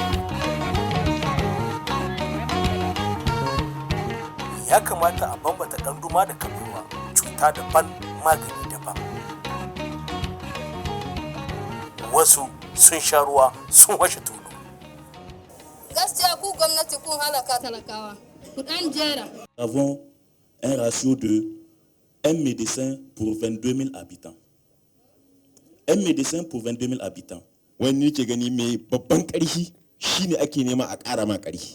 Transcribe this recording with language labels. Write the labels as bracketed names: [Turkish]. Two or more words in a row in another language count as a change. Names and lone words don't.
[Hausa] Ya kamata a bambata ɗanduma da kabewa, cuta daban magani daban. Wasu sun sha ruwa sun washe tulu. Gaskiya ku gwamnati kun halaka talakawa. Ku dan jera. [French] Nous avons un ratio de 1 médecin pour 22 000 habitants. 1 médecin pour 22 000 habitants. [Hausa] Wani ke gani mai babban ƙarfi shine ake nema a ƙara ma ƙarfi.